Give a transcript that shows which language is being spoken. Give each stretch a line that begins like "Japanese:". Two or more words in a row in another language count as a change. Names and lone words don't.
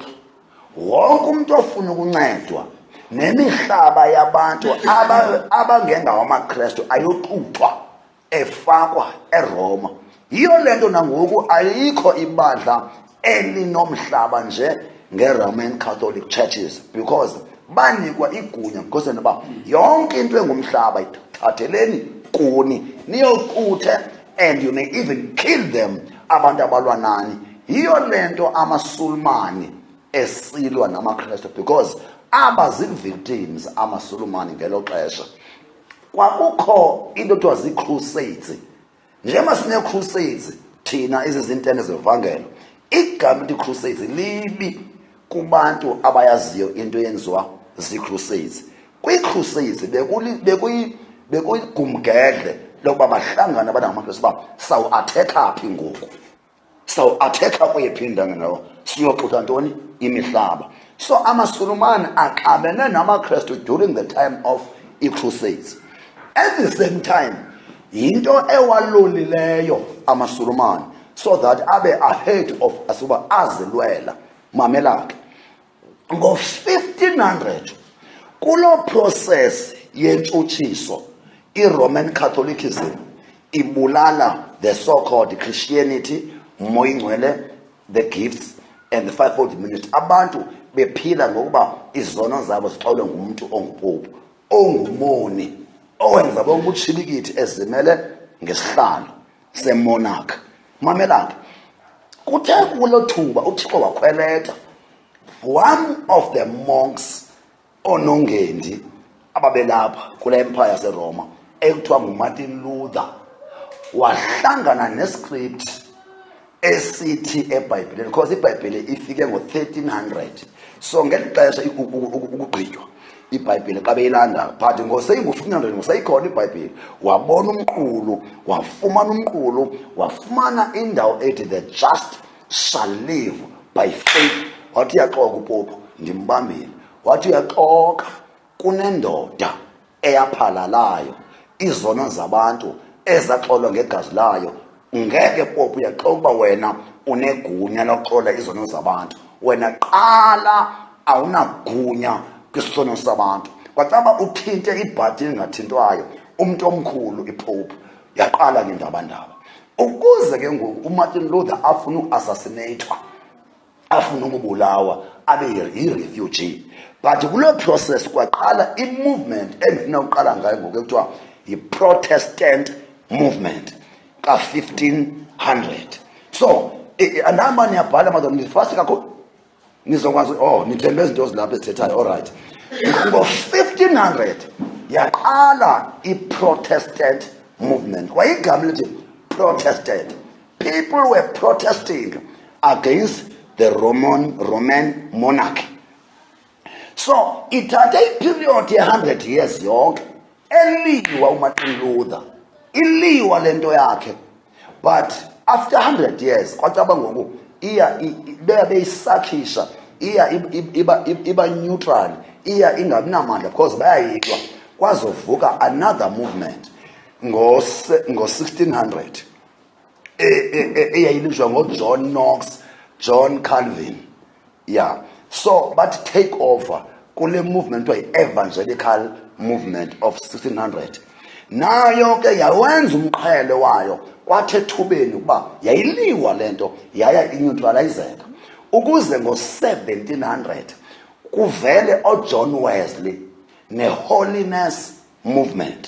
Xhosa: Wonke umntu ofuna ukuncedwa nemihlaba yabantu abangengawamaKristu ayoxuthwa efakwa eRoma. Yiyo le nto nangoku ayikho ibandla elinomhlaba nje nge-Roman Catholic Churches, because banikwa igunya ngoseni uba yonke into engumhlaba ithatheleni kuni niyoquthe,
English: and you may even kill them
Xhosa: abantu abalwa nani. Yiyo le nto amaSulumane esilwa namaKristu, because abazii-victims amaSulumane ngelo xesha. Kwakukho into ekuthiwa zii-crusades. Njengoba sinee-crusades thina ezizintene zevangelo, igama elithi crusades libi kubantu abayaziyo into eyenziwa zii-crusades. Kwii-crusades bekuyigumgedle lokuba bahlangane abantu ngamaKristu uba sawuathekha phi ngoku, sawuathekha kweyiphi indawo, siyoxutha ntoni, imihlaba. So amaSulumane axabene namaKristu
English: during the time of
Xhosa: i-crusades.
English: At the same time,
Xhosa: yinto ewalolileyo amaSulumane so that abe
English: ahead of
Xhosa: asuba azilwela. Mamela ke ngo-1500 kulo process yentshutshiso iRoman Catholicism ibulala
English: the so-called Christianity,
Xhosa: Moyingcwele,
English: the gifts, and the fivefold ministry
Xhosa: abantu bephila ngokuba izono zabo zixolwe ngumuntu ongupopu ongumoni owenza bonke ubutshibilikithi ezimele ngesihlalo semonarch. Mamelanga, kuthe kulo thuba uThixo wakhweleta
English: one of the monks
Xhosa: onongendi ababelapha kule empire yaseRoma ekuthiwa nguMartin Luther, wahlangana nescript esithi eBhayibhileni, because iBhayibhile ifike ngo-1300. So ngeli xesha ukugqitywa iBhayibhile xa beyilanda, but ngoseyingu-1500 ngoseyikhona iBhayibhile, wabona umqulu, wafumana umqulu, wafumana indawo ethi
English: the just shall live by faith.
Xhosa: Wathi uyaxoka uPopu, ndimbambile. Wathi uyaxoka, kunendoda eyaphalalayo izono zabantu ezaxolwa ngegazi layo. Ngeke Popu uyaxoka uba wena unegunya loxola izono zabantu. Wena qala awunagunya kwisono sabantu. Kwacaba uthinte ibhati engathintwayo umuntu omkhulu iPopu yaqala ngendabandaba. Ukuze ke ngoku uMartin Luther afuna uassassinatwa, afuna ukubulawa, abe yi-refugee. But kulo process kwaqala i-movement endifuna uqala ngayo ngoku ekuthiwa yi-Protestant movement ka-1500. So andihamba niyabhala madam ndifasti kakhulu nizokwazi nithembe izinto zilapha ezithethayo. Alright, ngo-1500 yaqala i-Protestant movement. Kwayigama lithi Protestant.
English: People were protesting against the Roman monarchy.
Xhosa: So ithathe iperiod ye-100 years yonke eliwa uMartin Luther, iliwa lento yakhe. But
English: after 100 years
Xhosa: kwacaba ngoku iya beyisakhisha, iya iba neutral, iya ingabinamandla because bayayitwa. Kwazovuka
English: another movement
Xhosa: ngo-1600 eyayilishwa ngoJohn Knox, John Calvin.
English: Yeah, so but take over kule movement evangelical movement of 1600.
Xhosa: Nayo ke yawenza umqhele wayo kwathi ethubeni ukuba yayiliwa lento yaya ineutralizeka, ukuze ngo-1700 kuvele oJohn Wesley neholiness movement.